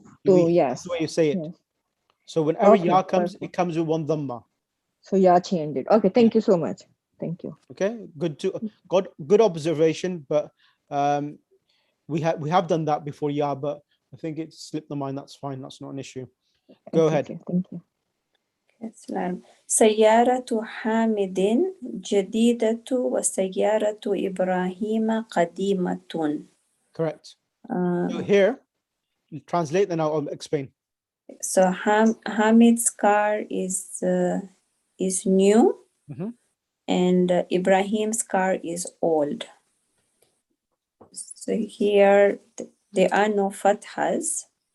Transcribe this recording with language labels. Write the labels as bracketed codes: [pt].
[en] That's the way you say it. So whenever ya comes, it comes with one dhamma. So ya changed it. Okay, thank you so much. Thank you. Okay, good observation, but we have done that before, yeah, but I think it slipped my mind. That's fine. That's not an issue. Go ahead. Okay, thank you. [ar] سيارة حامد جديدة وسيارة إبراهيم قديمة. [en] Correct. So here, translate and I'll explain. So Hamid's car is new, and Ibrahim's car is old. So here there are no fathas.